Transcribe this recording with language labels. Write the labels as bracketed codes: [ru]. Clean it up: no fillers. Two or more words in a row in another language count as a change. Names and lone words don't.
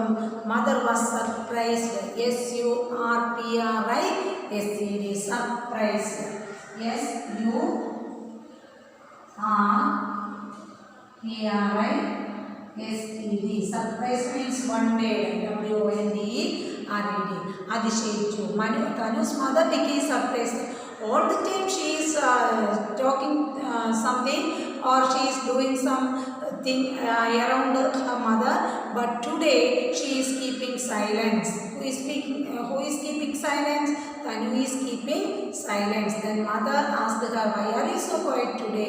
[en] Mother was surprised. S-U-R-P-R-I-S-E-D, surprised. S-U-R-P-R-I-S-E-D. Surprise means wondered. W-O-N-D-E-R-E-D. Adishaichu. Tanu's mother became surprised. All the time she is talking something, or she is doing something around her mother, but today she is keeping silence. Who is keeping silence? Tanu is keeping silence. Then mother asked her, why are you so quiet today?